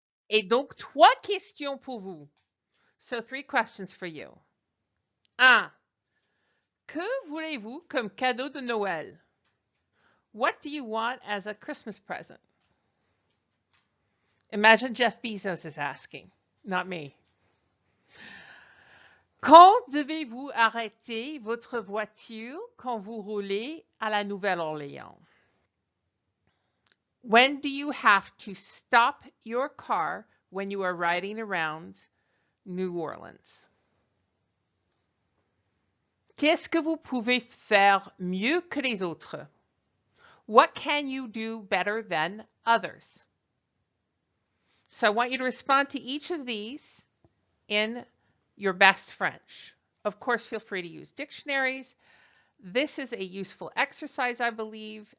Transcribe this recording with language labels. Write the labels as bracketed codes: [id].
[fr] Et donc, 3 questions pour vous. [en] So 3 questions for you. [fr] 1. Que voulez-vous comme cadeau de Noël? [en] What do you want as a Christmas present? Imagine Jeff Bezos is asking, not me. [fr] Quand devez-vous arrêter votre voiture quand vous roulez à la Nouvelle-Orléans? [en] When do you have to stop your car when you are riding around New Orleans? [fr] Qu'est-ce que vous pouvez faire mieux que les autres? [en] What can you do better than others? So I want you to respond to each of these in your best French. Of course, feel free to use dictionaries. This is a useful exercise, I believe.